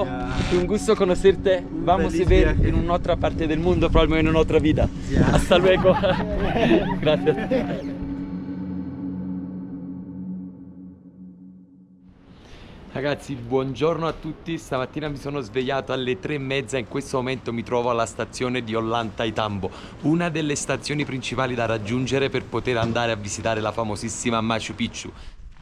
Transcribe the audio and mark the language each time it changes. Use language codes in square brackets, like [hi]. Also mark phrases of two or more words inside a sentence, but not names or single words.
[es] Un gusto conocerte. Vamos a ver en una otra parte del mundo, probablemente en una otra vida. Hasta luego. Gracias. [it] Ragazzi, buongiorno a tutti. Stamattina mi sono svegliato alle 3:30. In questo momento mi trovo alla stazione di Ollantaytambo, una delle stazioni principali da raggiungere per poter andare a visitare la famosissima Machu Picchu.